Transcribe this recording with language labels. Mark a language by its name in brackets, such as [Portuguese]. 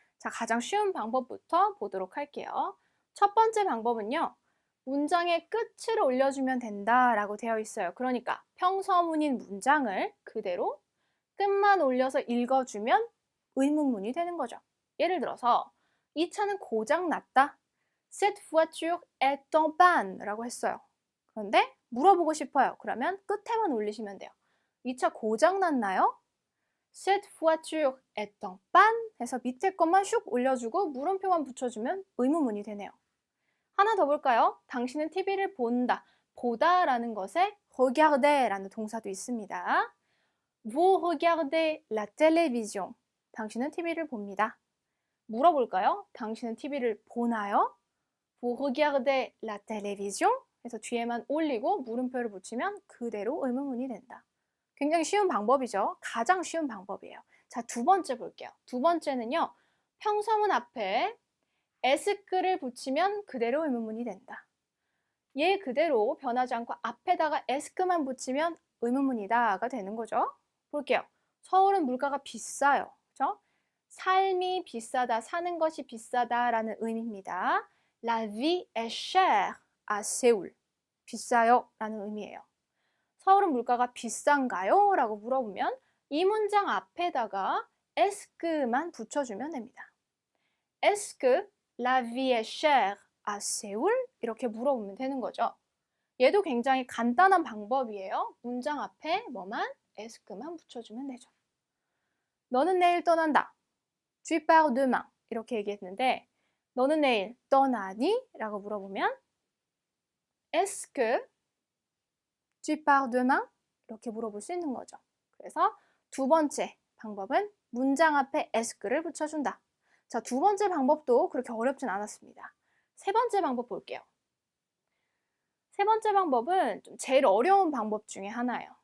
[Korean] 자, 가장 쉬운 방법부터 보도록 할게요. 첫 번째 방법은요, 문장의 끝을 올려주면 된다라고 되어 있어요. 그러니까 평서문인 문장을 그대로 끝만 올려서 읽어주면 의문문이 되는 거죠. 예를 들어서 이 차는 고장났다. [French] Cette voiture est en panne [Korean] 라고 했어요. 그런데 물어보고 싶어요. 그러면 끝에만 올리시면 돼요. 이 차 고장났나요? [French] Cette voiture est en panne [Korean] 해서 밑에 것만 슉 올려주고 물음표만 붙여주면 의문문이 되네요. 하나 더 볼까요? 당신은 TV를 본다. 보다라는 것에 regarder라는 동사도 있습니다. [French] Vous regardez la télévision. [Korean] 당신은 TV를 봅니다. 물어볼까요? 당신은 TV를 보나요? [French] Vous regardez la télévision? [Korean] 해서 뒤에만 올리고 물음표를 붙이면 그대로 의문문이 된다. 굉장히 쉬운 방법이죠. 가장 쉬운 방법이에요. 자, 두 번째 볼게요. 두 번째는요. 평서문 앞에 에스크를 붙이면 그대로 의문문이 된다. 얘 그대로 변하지 않고 앞에다가 에스크만 붙이면 의문문이다가 되는 거죠. 볼게요. 서울은 물가가 비싸요. 그죠? 삶이 비싸다, 사는 것이 비싸다라는 의미입니다. [French] La vie est chère à Séoul. [Korean] 비싸요 라는 의미예요. 서울은 물가가 비싼가요? 라고 물어보면 이 문장 앞에다가 에스크만 붙여주면 됩니다. [French] Est-ce que la vie est chère à Séoul? [Korean] 이렇게 물어보면 되는 거죠. 얘도 굉장히 간단한 방법이에요. 문장 앞에 뭐만? est-ce만 붙여주면 되죠. 너는 내일 떠난다. [French] Tu pars demain. [Korean] 이렇게 얘기했는데 너는 내일 떠나니? 라고 물어보면 [French] Est-ce que tu pars demain? [Korean] 이렇게 물어볼 수 있는 거죠. 그래서 두 번째 방법은 문장 앞에 est-ce를 붙여준다. 자, 두 번째 방법도 그렇게 어렵진 않았습니다. 세 번째 방법 볼게요. 세 번째 방법은 좀 제일 어려운 방법 중에 하나예요.